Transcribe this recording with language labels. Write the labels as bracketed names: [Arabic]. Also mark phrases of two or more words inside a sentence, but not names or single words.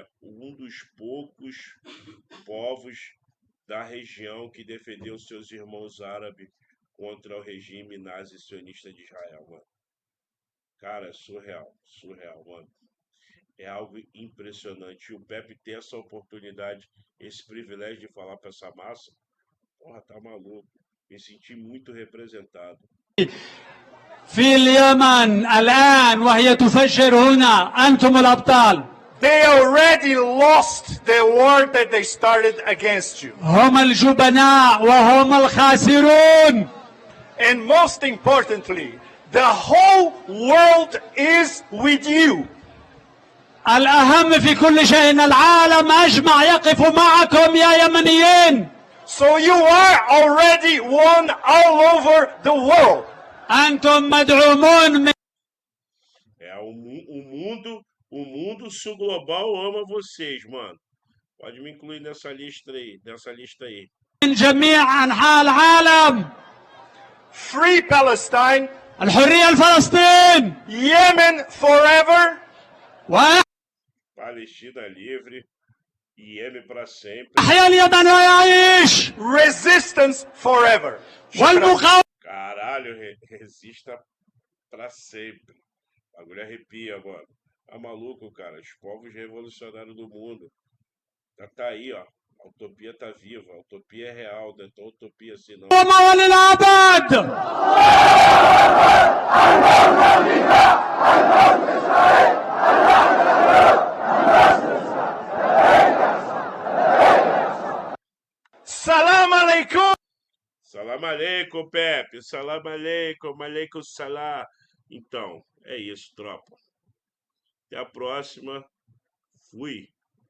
[Portuguese] Um dos poucos povos da região que defendeu seus irmãos árabes contra o regime nazi-sionista de Israel, mano. Cara, é surreal, mano. É algo impressionante. E o Pepe ter essa oportunidade, esse privilégio de falar pra essa massa, porra, tá maluco. Me senti muito representado. [Arabic] في اليمن الآن وهي تفجر هنا. أنتم الأبطال. [English] They already lost the war that they started against you. [Arabic] هم الجبناء وهم الخاسرون. [English] And most importantly, The whole world is with you. [Arabic] الأهم في كل شيء أن العالم أجمع يقف معكم يا يمنيين. [English] So you are already one all over the world. [Arabic] أنتم مدعومون من [Portuguese] O mundo sul global ama vocês, mano. Pode me incluir nessa lista aí. [Arabic] جميع أنحاء العالم. [English] Free Palestine. [Arabic] الحرية لفلسطين. [English] Yemen forever. [Portuguese] Palestina livre. Iêmen para sempre. [Arabic] أحيا اليمن ويعيش. [English] Resistance forever. [Arabic] والمقاومة. [Portuguese] Caralho, resista para sempre. O bagulho arrepia, mano. Tá maluco, cara. Os povos revolucionários do mundo. Tá aí, ó. A utopia tá viva. A utopia é real. Não é tão utopia assim, não. [Arabic] وللأبد. سلام عليكم. سلام عليكم, Pepe. سلام عليكم. عليكم سلام. [Portuguese] Então, é isso, tropa. Até a próxima. Fui.